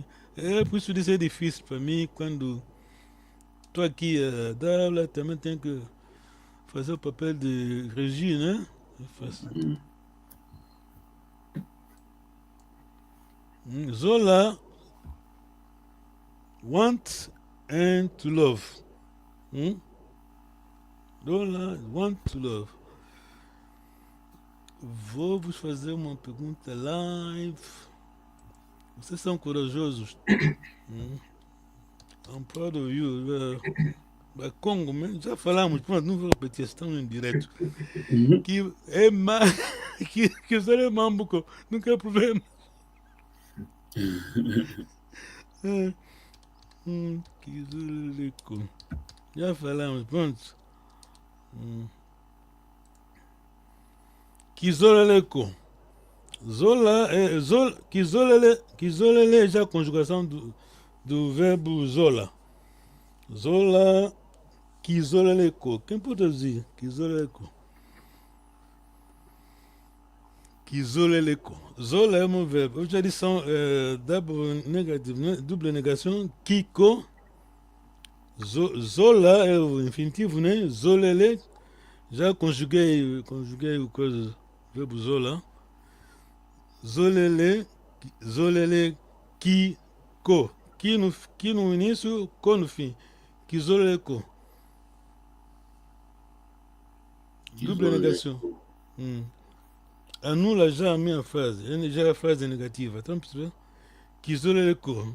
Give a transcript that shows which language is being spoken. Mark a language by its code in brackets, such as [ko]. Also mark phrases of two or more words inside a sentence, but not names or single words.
[pt] Por isso isso é difícil para mim quando estou aqui a dar aula, também tenho que fazer o papel de regie, né? [en] Zola want and to love. Zola want to love. [pt] Vou vos fazer uma pergunta live. Vocês são corajosos. [en] I'm proud of you. [pt] Congo, já falamos, pronto, não vou repetir, estamos em direto. Que é mais. Que o senhor é mambuco, não quer problema. Que zulico. Já falamos, pronto. Kizoleleko. Zola é. Kizolele é já a conjugação do verbo zola. [kg] Zola. Kizoleleko. [pt] Quem pode dizer? [kg] Kizoleleko. Kizoleleko. [pt] Zola é um verbo. Hoje a lição é dupla negação. Kiko. Zola é o infinitivo, né? Zolele. Já conjuguei o coisa. Verbo zola. [kg] Zolele, ki, ko. [pt] Ki no início, ko no fim. Kizoleleko. Dupla negação. Anula já a minha frase. Já é a frase negativa. Estão a perceber? [kg] Kizoleleko.